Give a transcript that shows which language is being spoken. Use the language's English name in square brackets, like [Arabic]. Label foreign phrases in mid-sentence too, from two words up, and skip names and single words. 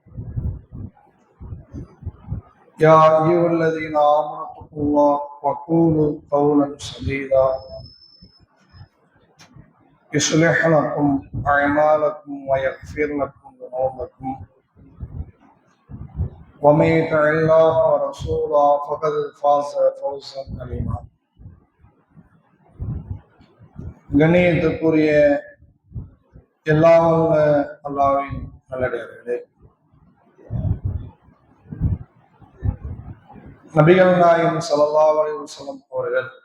[Arabic] يا أيها الذين آمنوا اتقوا الله وقولوا قولا سديدا يصلح لكم أعمالكم ويغفر لكم ذنوبكم ومن يطع الله ورسوله فقد فاز فوزا عظيما. [Tamil] கண்ணியத்துக்குரிய எல்லாம் வல்ல அல்லாஹ்வின் நல்லடியார்களே, நபிகள் நாயகம் [Arabic] صلى الله عليه وسلم [Tamil] அவர்கள்